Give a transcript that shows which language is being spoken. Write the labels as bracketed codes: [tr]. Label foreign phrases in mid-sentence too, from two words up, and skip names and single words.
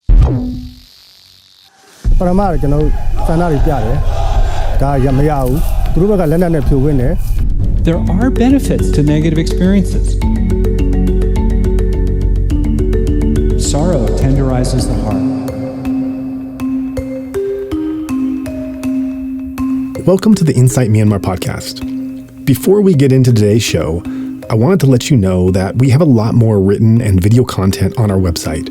[my] ပရမကျွန်တော်စန္ဒတွေပြတယ်ဒါရမရဘူးသူတို့ဘက်ကလက်နက်နဲ့ဖြိုခွင်းတယ် [en] There are benefits to negative experiences. Sorrow tenderizes the heart. Welcome to the Insight Myanmar podcast. Before we get into today's show, I wanted to let you know that we have a lot more written and video content on our website.